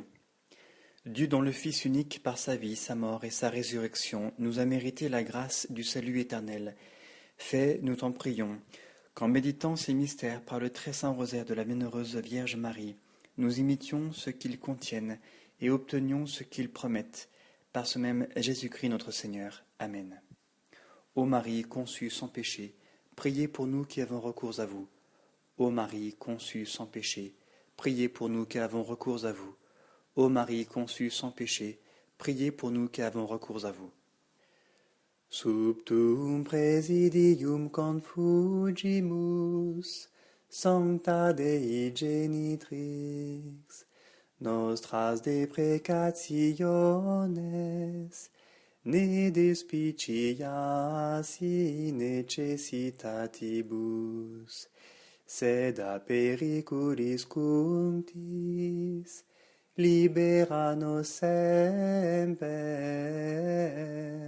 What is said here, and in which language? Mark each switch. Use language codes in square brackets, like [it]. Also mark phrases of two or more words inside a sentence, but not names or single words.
[fr] Dieu dont le Fils unique, par sa vie, sa mort et sa résurrection, nous a mérité la grâce du salut éternel, fais, nous t'en prions, qu'en méditant ces mystères par le très saint rosaire de la bienheureuse Vierge Marie, nous imitions ce qu'ils contiennent et obtenions ce qu'ils promettent, par ce même Jésus-Christ notre Seigneur. Amen. Ô Marie conçue sans péché, priez pour nous qui avons recours à vous. Ô Marie conçue sans péché, priez pour nous qui avons recours à vous. Ô Marie conçue sans péché, priez pour nous qui avons recours à vous. [la] Subtum presidium confugimus, Sancta Dei Genitrix, nostras deprecationes, ne despicias necessitatibus, sed a periculis cunctis, libera nos semper.